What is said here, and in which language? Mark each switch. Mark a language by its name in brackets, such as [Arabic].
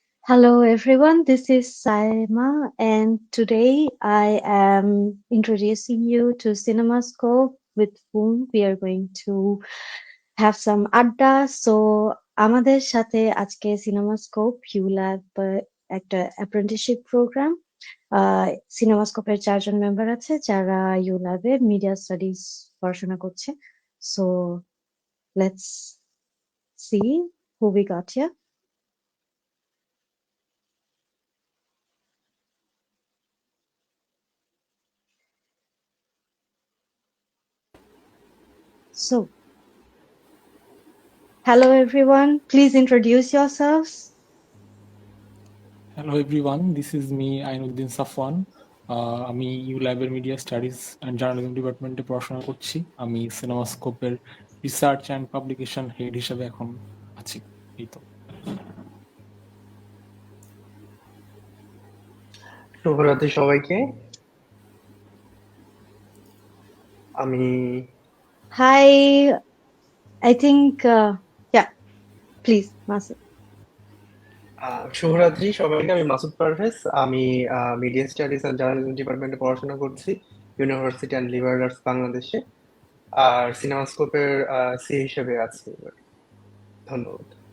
[English] Hello everyone, this is Saima and today I am introducing you to CinemaScope with whom we are going to have some adda. [Bangla] So আমাদের সাথে আজকে CinemaScope ULab একটা apprenticeship programme সিনেমাস্কোপের 4 জন member আছে যারা ULab এ media studies পড়াশোনা করছে। [English] So let's see who we got here. So hello everyone, please introduce yourselves. Hello everyone, this is me Ainuddin Safwan. [Bangla] আমি ইউল্যাবের media studies and journalism ডিপার্টমেন্টে পড়াশোনা করছি। আমি সিনেমাস্কোপের রিসার্চ অ্যান্ড পাবলিকেশন হেড হিসেবে এখন আছি। এই তো। শুভরাত্রি সবাইকে। আমি [English] Hi, I think, yeah, please, Masood. [Bangla] শুভরাত্রি সবাইকে। আমি মাসুদ পারভেজ। আমি মিডিয়া স্টাডিজ অ্যান্ড জার্নালিজম ডিপার্টমেন্টে পড়াশোনা করছি ইউনিভার্সিটি অ্যান্ড লিবারাল আর্টস বাংলাদেশে। আর সিনেমাস্কোপের সি হিসেবে আছি এবার। ধন্যবাদ।